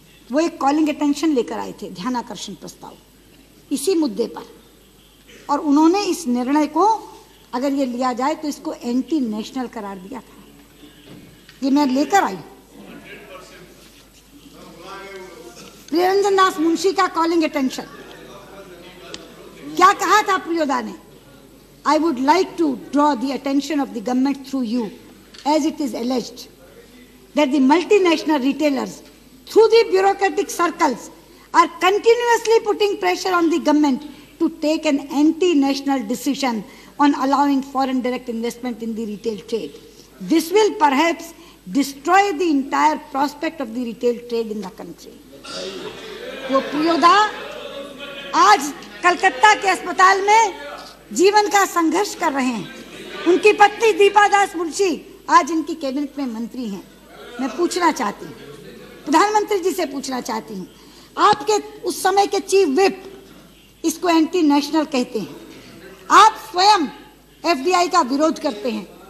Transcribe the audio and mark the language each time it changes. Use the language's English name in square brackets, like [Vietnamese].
[Hindi] वो एक calling attention लेकर आए थे, ध्यानाकर्षण प्रस्ताव इसी मुद्दे पर, और उन्होंने इस निर्णय को, अगर ये लिया जाए तो इसको एंटी नेशनल करार दिया था। ये मैं लेकर आई निरंजन दास मुंशी का कॉलिंग अटेंशन। क्या कहा था प्रियोदा ने? [English] I would like to draw the attention of the government through you as it is alleged that the multinational retailers through the bureaucratic circles are continuously putting pressure on the government to take an anti-national decision on allowing foreign direct investment in the retail trade. This will perhaps destroy the entire prospect of the retail trade in the country. [Hindi] वो प्रियोदा आज कलकत्ता के अस्पताल में जीवन का संघर्ष कर रहे हैं। उनकी पत्नी दीपा दास मुंशी आज इनकी कैबिनेट में मंत्री हैं। मैं पूछना चाहती हूँ, प्रधानमंत्री जी से पूछना चाहती हूँ, आपके उस समय के चीफ विप इसको एंटी नेशनल कहते हैं, आप स्वयं एफडीआई का विरोध करते हैं।